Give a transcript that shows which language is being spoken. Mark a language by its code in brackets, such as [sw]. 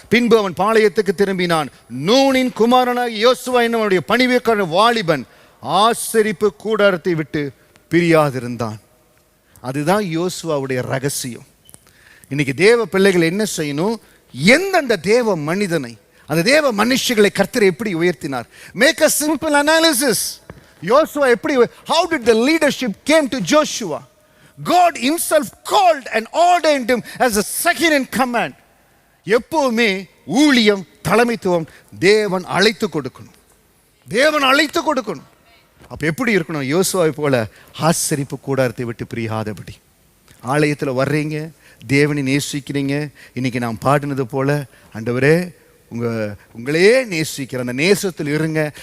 [ta] பின்பு அவன் பாளையத்துக்கு திரும்பினான். நூனின் குமாரனாக யோசுவா என்னும் அவனுடைய பணிவிற்கான வாலிபன் ஆசரிப்பு கூடாரத்தை விட்டு பிரியாதிருந்தான். அதுதான் யோசுவாவுடைய ரகசியம். இன்னைக்கு தேவ பிள்ளைகள் என்ன செய்யணும்? எந்தெந்த தேவ மனிதனை, அந்த தேவ மனுஷர்களை கர்த்தர் எப்படி உயர்த்தினார்? [en] Make a simple analysis. [ta] யோசுவா எப்படி, [en] how did the leadership came to Joshua? God himself called and ordained him as a second in command. [ta] எப்பவுமே ஊழியம், தலைமைத்துவம் தேவன் அழைத்து கொடுக்கணும். தேவன் அழைத்து கொடுக்கணும். அப்ப எப்படி இருக்கணும்? யோசுவாவை போல ஆசரிப்பு கூடாரத்தை விட்டு பிரியாதபடி. ஆலயத்தில் வர்றீங்க, தேவனை நேசிக்கிறீங்க. இன்னைக்கு நாம் பாடினது போல, ஆண்டவரே உங்களையே நேசிக்கிற அந்த நேசத்தில் இருங்க.